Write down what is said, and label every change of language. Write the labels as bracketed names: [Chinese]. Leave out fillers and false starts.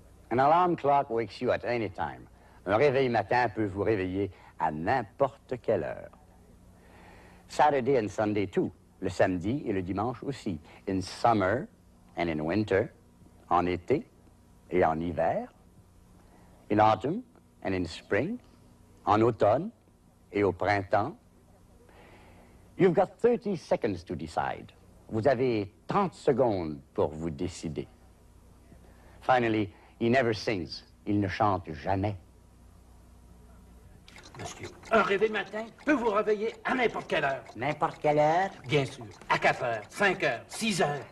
[English] An alarm clock wakes you at any time. [French] Un réveil matin peut vous réveiller à n'importe quelle heure. [English] Saturday and Sunday too. [French] Le samedi et le dimanche aussi. [English] In summer and in winter. [French] En été et en hiver. [English] In autumn and in spring. [French] En automne et au printemps. [English] You've got 30 seconds to decide. [French] Vous avez 30 secondes pour vous décider. [English] Finally, he never sings. [French] Il ne chante jamais. Monsieur, un réveil matin peut vous réveiller à n'importe quelle heure. N'importe quelle heure? Bien sûr. À 4 heures, 5 heures, 6 heures.